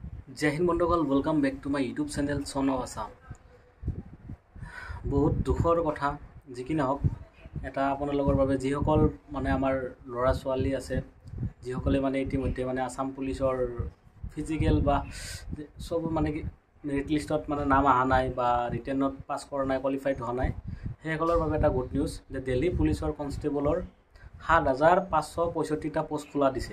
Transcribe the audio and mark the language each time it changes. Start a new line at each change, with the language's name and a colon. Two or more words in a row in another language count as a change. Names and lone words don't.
Hindi: जय हिंद बंधुगण
English: welcome back to my YouTube channel सन ऑफ आसाम।
Assamese: বহুত দুখৰ কথা জী নহওক এটা আপোনালোকৰ বাবে যিসকল মানে আমাৰ ল'ৰা ছোৱালী আছে যিসকলে মানে ইতিমধ্যে মানে আসাম পুলিচৰ ফিজিক্যাল বা সব মানে
English: merit list
Assamese: মানে নাম আহা নাই বা ৰিটেনত পাস কৰা নাই কোৱালিফাইড হোৱা নাই সেইসকলৰ বাবে এটা
English: good news
Assamese: যে দিল্লী পুলিচৰ কনষ্টেবলৰ ৭৫৬৫টা পোষ্ট খোলা দিছে।